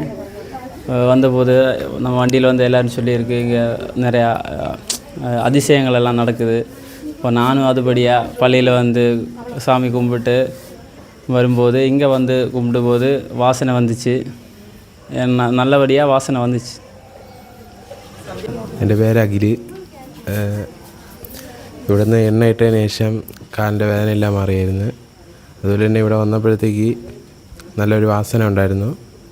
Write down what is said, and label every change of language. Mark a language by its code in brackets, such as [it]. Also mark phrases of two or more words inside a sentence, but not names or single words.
[ta] வந்தபோது நம்ம வண்டியில் வந்து எல்லோரும் சொல்லியிருக்கு, இங்கே நிறையா அதிசயங்கள் எல்லாம் நடக்குது. இப்போ நானும் அதுபடியாக பள்ளியில் வந்து சாமி கும்பிட்டு வரும்போது இங்கே வந்து கும்பிடும்போது வாசனை வந்துச்சு. நல்லபடியாக வாசனை வந்துச்சு. [ml] എൻ്റെ പേര് അഖില്. ഇവിടുന്ന് എണ്ണ ഇട്ടതിന് ശേഷം കാലിൻ്റെ വേദനയെല്ലാം മാറിയായിരുന്നു. അതുപോലെ തന്നെ ഇവിടെ വന്നപ്പോഴത്തേക്ക് നല്ലൊരു വാസന ഉണ്ടായിരുന്നു.